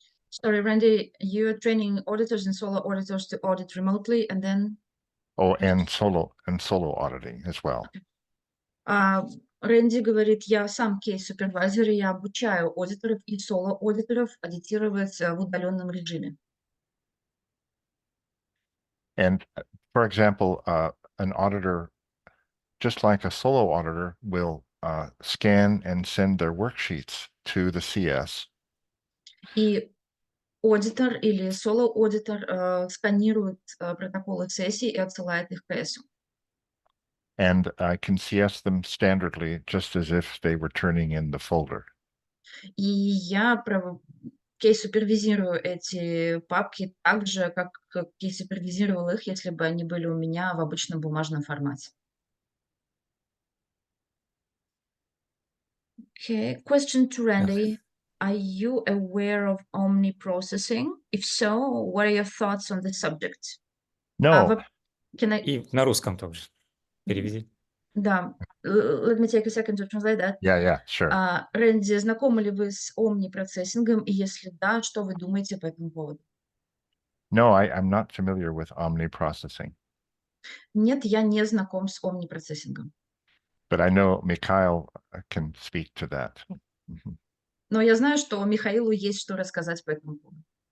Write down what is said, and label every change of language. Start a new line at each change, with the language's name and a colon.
English: Sorry, Randy, you're training auditors and solo auditors to audit remotely, and then? Oh, and solo auditing as well.
Russian: Рэнди говорит, я сам кейс-супервайзер, и я обучаю аудиторов и соло-аудиторов аудитировать в удаленном режиме.
English: And for example, an auditor, just like a solo auditor, will scan and send their worksheets to the CS.
Russian: И аудитор или соло-аудитор сканирует протоколы сессий и отсылает их КСу.
English: And I can CS them standardly, just as if they were turning in the folder.
Russian: И я кейс-супервизирую эти папки так же, как кейс-супервизировал их, если бы они были у меня в обычном бумажном формате.
English: Okay, question to Randy. Are you aware of omni-processing? If so, what are your thoughts on the subject? No.
Russian: И на русском тоже. Переведи. Да.
English: Let me take a second to translate that. Yeah, sure.
Russian: Рэнди, знакомы ли вы с омни-процессингом? И если да, что вы думаете по этому поводу?
English: No, I'm not familiar with omni-processing.
Russian: Нет, я не знаком с омнипроцессингом.
English: But I know Mikhail can speak to that. Mhm.
Russian: Но я знаю, что Михаилу есть что рассказать по этому поводу.